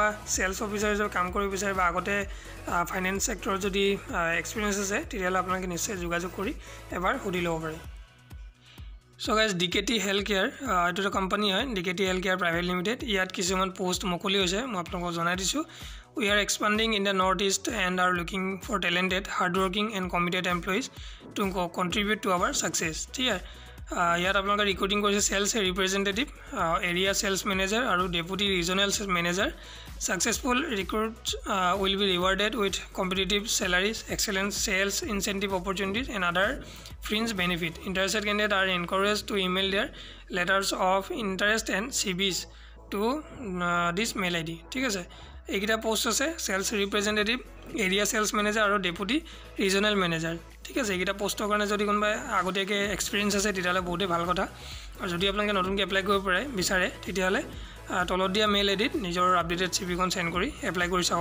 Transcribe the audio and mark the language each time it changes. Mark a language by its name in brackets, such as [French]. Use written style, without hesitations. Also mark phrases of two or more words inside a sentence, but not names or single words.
[English] sales officer [Assamese] হিচাপে কাম কৰিব বিচাৰে বা আগতে [English] finance sector [Assamese] যদি এক্সপেৰিয়েন্স আছে তেতিয়ালে আপোনালোকে নিশ্চয় যোগাযোগ কৰি এবাৰ সুধি ল'ব পাৰে [English] so guys [Assamese] DKT হেল্থ কেয়াৰ এটো এটা কোম্পানী হয় DKT হেল্থ কেয়াৰ প্ৰাইভেট লিমিটেড ইয়াত কিছুমান পোষ্ট মুকলি হৈছে মই আপোনালোকক জনাই দিছো [English] we are expanding in the northeast and are looking for talented hardworking and committed employees to contribute to our success here [Assamese] ইয়াত আপোনালোকে ৰিক্ৰুটিং কৰিছে [English] sales representative area sales manager আৰু deputy regional sales manager successful recruits will be rewarded with competitive salaries excellent sales incentive opportunities and other fringe benefit interested candidates are encouraged to email their letters of interest and CVs to this mail ID [Assamese] ঠিক আছে এইকেইটা পোষ্ট আছে [English] sales representative area sales manager [Assamese] আৰু [English] deputy regional manager [Assamese] ঠিক আছে এইকেইটা পোষ্টৰ কাৰণে যদি কোনোবা আগতীয়াকৈ এক্সপিৰিয়েঞ্চ আছে তেতিয়াহ'লে বহুতেই ভাল কথা আৰু যদি আপোনালোকে নতুনকৈ এপ্লাই কৰিব বিচাৰে তেতিয়াহ'লে তলত দিয়া মেইল আইডিত নিজৰ আপডেটেড চিভিখন সেন্ড কৰি এপ্লাই কৰি চাব